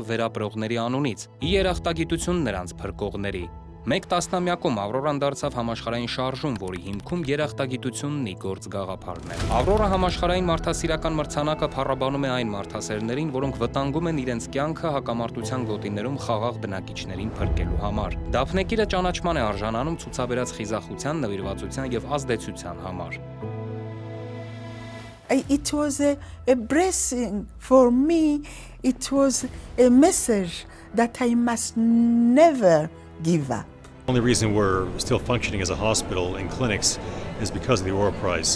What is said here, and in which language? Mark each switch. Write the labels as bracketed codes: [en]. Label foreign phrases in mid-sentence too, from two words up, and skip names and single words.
[hy] վերապրողների անունից, ի երախտագիտություն նրանց փրկողների։ Մեկ տասնամյակում Ավրորան դարձավ համաշխարհային շարժում, որի հիմքում երախտագիտությունն ի գործ գաղափարն է։ Ավրորա համաշխարհային մարդասիրական մրցանակը փառաբանում է այն մարդասերներին, որոնք վտանգում են իրենց կյանքը հակամարտության գոտիներում խաղաղ բնակիչներին փրկելու համար։ Դափնեկիրը ճանաչման է արժանանում ցուցաբերած խիզախության, նվիրվածության և ազդեցության համար։ [en] It was a blessing for me. It was a message that I must never give up. The only reason we're still functioning as a hospital and clinics is because of the Aurora Prize.